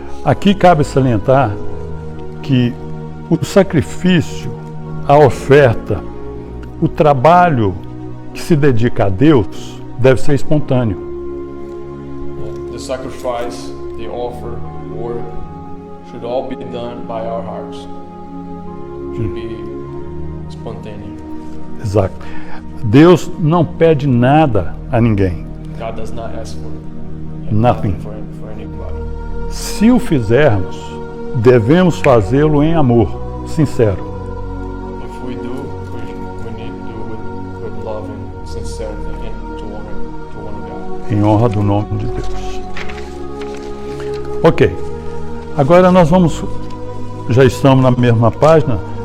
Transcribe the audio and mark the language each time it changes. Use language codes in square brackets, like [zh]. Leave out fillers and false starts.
[pt] Aqui cabe salientar que o sacrifício, a oferta, o trabalho que se dedica a Deus deve ser espontâneo. [en] The sacrifice, the offer, work should all be done by our hearts. Should be spontaneous. [pt] Exato. Deus não pede nada a ninguém. [en] God does not ask for Nothing. for anybody. [pt] Se o fizermos, devemos fazê-lo em amor sincero. [en] If we do, we need to do with love and sincerity and to honor God. [pt] Em honra do nome de Deus. Ok. Agora nós já estamos na mesma página.